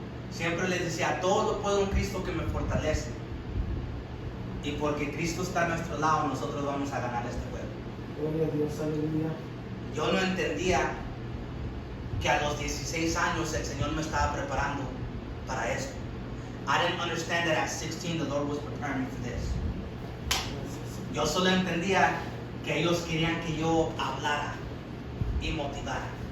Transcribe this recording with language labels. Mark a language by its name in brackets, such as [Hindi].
[Spanish] Siempre les decía, todo lo puedo en Cristo que me fortalece. Y porque Cristo está a nuestro lado, nosotros vamos a ganar este juego. Gloria a Dios, aleluya. Yo no entendía que a los 16 años el Señor me estaba preparando para esto. [English] I didn't understand that at 16 the Lord was preparing me for this. [Spanish] Yo solo entendía que ellos querían que yo hablara y motivara.